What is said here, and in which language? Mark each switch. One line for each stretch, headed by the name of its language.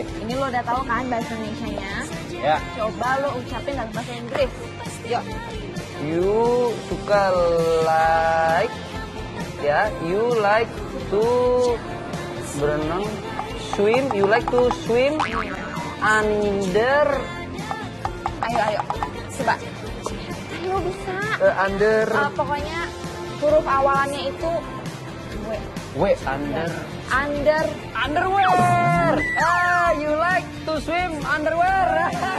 Indonesian: Ini lo udah tahu kan bahasa Indonesianya? Ya. Coba lo ucapin dalam bahasa Inggris. Yuk.
English: You
Indonesian: suka
English: like, ya, you like to
Indonesian: berenang,
English: swim, you like to swim under,
Indonesian: Ayo. Coba. Ayo bisa.
English: Under.
Indonesian: Pokoknya huruf awalannya itu W.
English: Underwear. You like to swim underwear.